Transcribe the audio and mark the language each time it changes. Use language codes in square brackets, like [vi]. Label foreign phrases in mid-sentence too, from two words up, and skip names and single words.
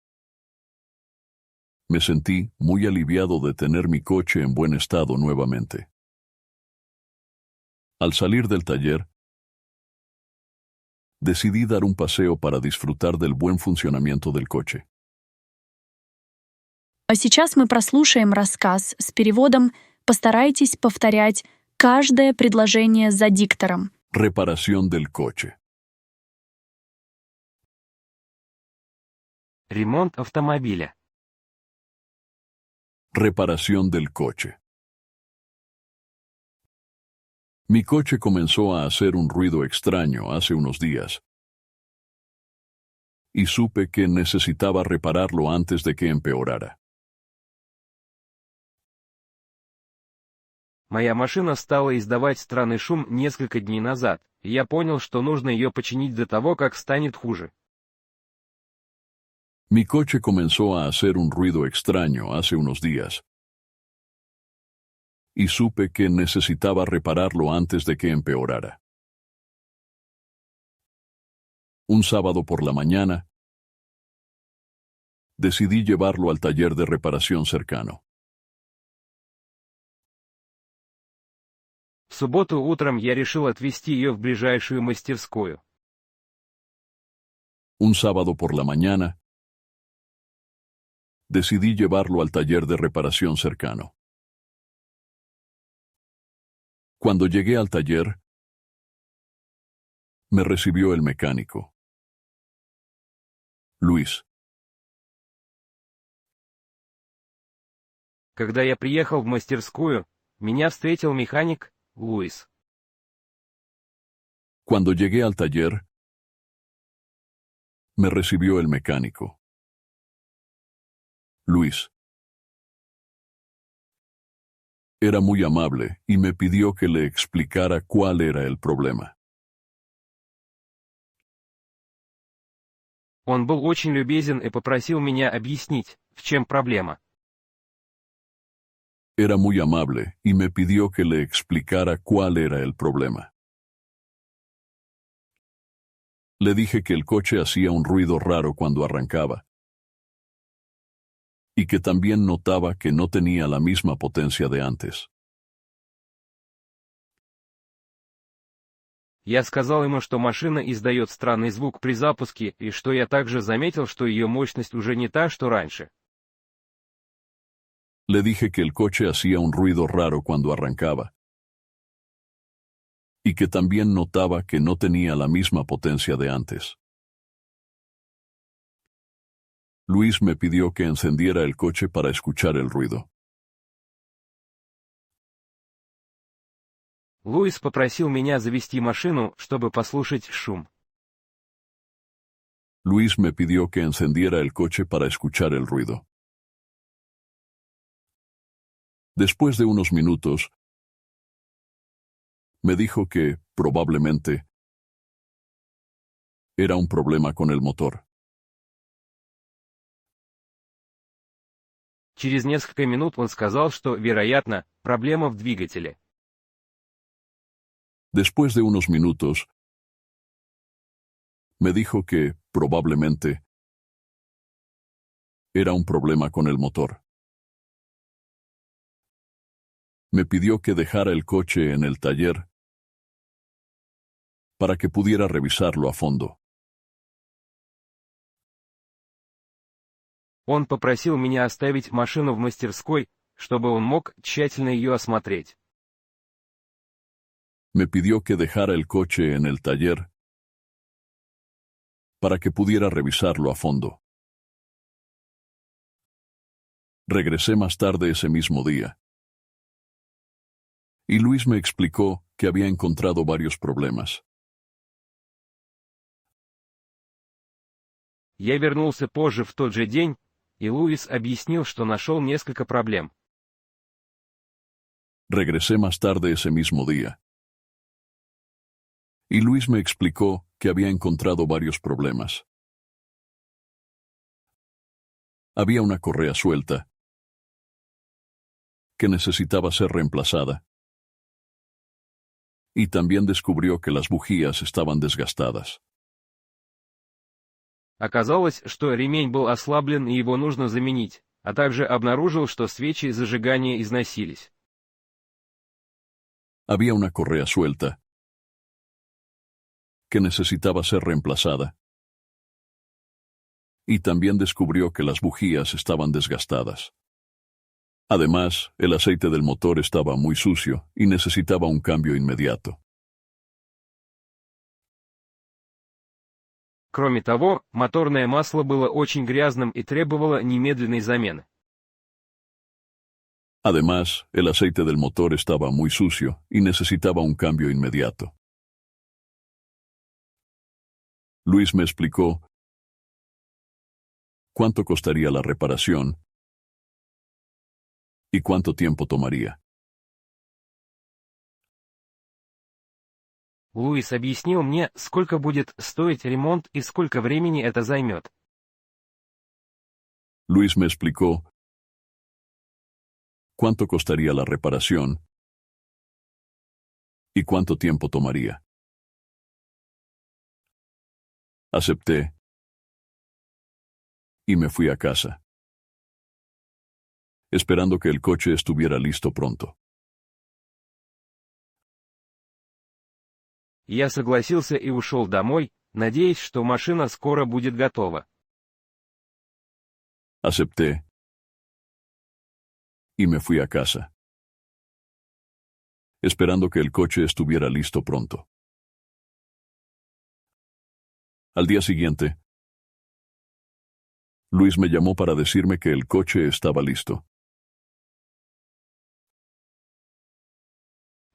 [es] Me sentí muy aliviado de tener mi coche en buen estado nuevamente. Al salir del taller, decidí dar un paseo para disfrutar del buen funcionamiento del coche. [ru] А сейчас мы прослушаем рассказ с переводом. Постарайтесь повторять каждое предложение за диктором. [es] Reparación del coche. [ru] Ремонт автомобиля. [es] Reparación del coche. Mi coche comenzó a hacer un ruido extraño hace unos días, y supe que necesitaba repararlo antes de que empeorara. [ru] Моя машина стала издавать странный шум несколько дней назад, и я понял, что нужно ее починить до того, как станет хуже. [es] Mi coche comenzó a hacer un ruido extraño hace unos días, y supe que necesitaba repararlo antes de que empeorara. Un sábado por la mañana, decidí llevarlo al taller de reparación cercano. [ru] В субботу утром я решил отвезти ее в ближайшую мастерскую. [es] Un sábado por la mañana, decidí llevarlo al taller de reparación cercano. Cuando llegué al taller, me recibió el mecánico, Luis. [ru] Когда я приехал в мастерскую, меня встретил механик Луис. [es] Cuando llegué al taller, me recibió el mecánico. Luis. Era muy amable y me pidió que le explicara cuál era el problema. [ru] Он был очень любезен и попросил меня объяснить, в чем проблема. [es] Era muy amable y me pidió que le explicara cuál era el problema. Le dije que el coche hacía un ruido raro cuando arrancaba y que también notaba que no tenía la misma potencia de antes. [ru] Я сказал ему, что машина издает странный звук при запуске, и что я также заметил, что ее мощность уже не та, что раньше. [es] Le dije que el coche hacía un ruido raro cuando arrancaba y que también notaba que no tenía la misma potencia de antes. Luis me pidió que encendiera el coche para escuchar el ruido. [ru] Луис попросил меня завести машину, чтобы послушать шум. [es] Luis me pidió que encendiera el coche para escuchar el ruido. Después de unos minutos, me dijo que, probablemente, era un problema con el motor. [ru] Через несколько минут он сказал, что, вероятно, проблема в двигателе. [es] Después de unos minutos, me dijo que, probablemente, era un problema con el motor. Me pidió que dejara el coche en el taller para que pudiera revisarlo a fondo. [ru] Он попросил меня оставить машину в мастерской, чтобы он мог тщательно ее осмотреть. [es] Me pidió que dejara el coche en el taller para que pudiera revisarlo a fondo. Regresé más tarde ese mismo día. Y Luis me explicó que había encontrado varios problemas. [ru] Я вернулся позже в тот же день, и Луис объяснил, что нашел несколько проблем. [es] Regresé más tarde ese mismo día. Y Luis me explicó que había encontrado varios problemas. Había una correa suelta que necesitaba ser reemplazada. Y también descubrió que las bujías estaban desgastadas. [ru] Оказалось, что ремень был ослаблен и его нужно заменить, а также обнаружил, что свечи зажигания износились. [es] Había una correa suelta que necesitaba ser reemplazada. Y también descubrió que las bujías estaban desgastadas. Además, el aceite del motor estaba muy sucio y necesitaba un cambio inmediato. [ru] Кроме того, моторное масло было очень грязным и требовало немедленной замены. [es] Además, el aceite del motor estaba muy sucio y necesitaba un cambio inmediato. Luis me explicó cuánto costaría la reparación y cuánto tiempo tomaría. [ru] Луис объяснил мне, сколько будет стоить ремонт и сколько времени это займет. [es] Luis me explicó cuánto costaría la reparación y cuánto tiempo tomaría. Acepté y me fui a casa, esperando que el coche estuviera listo pronto. [ru] Я согласился и ушел домой, надеясь, что машина скоро будет готова. [es] Acepté y me fui a casa, esperando que el coche estuviera listo pronto. Al día siguiente, Luis me llamó para decirme que el coche estaba listo.